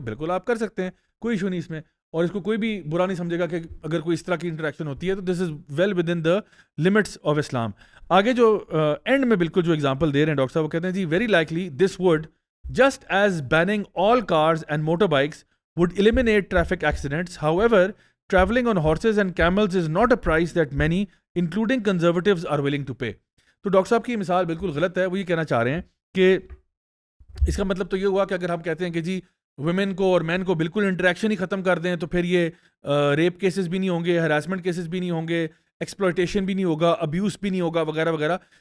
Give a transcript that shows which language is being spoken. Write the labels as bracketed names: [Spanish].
[Urdu] تو بالکل آپ کر سکتے ہیں, کوئی ایشو نہیں اس میں, اور اس کو کوئی بھی برا نہیں سمجھے گا کہ اگر کوئی اس طرح کی انٹریکشن ہوتی ہے تو [English] This is well with in the limits of Islam. [Urdu] آگے جو اینڈ میں بالکل جو ایگزامپل دے رہے ہیں ڈاکٹر صاحب, وہ کہتے ہیں جی [English] Very likely this would just as banning all cars and motor bikes would eliminate traffic accidents. However, traveling on horses and camels is not a price that many, including conservatives, are willing to pay. [Urdu] تو doctor صاحب کی مثال بالکل غلط ہے. وہ یہ کہنا چاہ رہے ہیں کہ اس کا مطلب تو یہ ہوا کہ اگر ہم کہتے ہیں کہ جی ویمن کو اور مین کو بالکل انٹریکشن ہی ختم کر دیں تو پھر یہ ریپ کیسز بھی نہیں ہوں گے, ہراسمنٹ کیسز بھی نہیں ہوں گے, ایکسپلائٹیشن بھی نہیں ہوگا, ابیوز بھی نہیں ہوگا, وغیرہ وغیرہ.